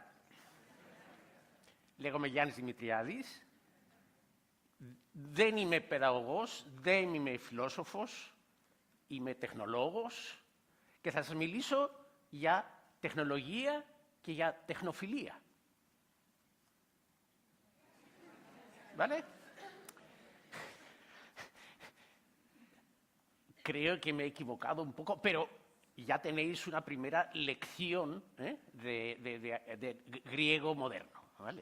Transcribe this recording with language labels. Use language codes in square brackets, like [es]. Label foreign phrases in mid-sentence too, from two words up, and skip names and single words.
[el] Λέγομαι Γιάννης Δημητριάδης. Δεν είμαι παιδαγωγός, δεν είμαι φιλόσοφος, είμαι τεχνολόγος και θα σας μιλήσω για τεχνολογία και για τεχνοφιλία. [es] ¿Vale? Creo que me he equivocado un poco, pero ya tenéis una primera lección de griego moderno, ¿vale?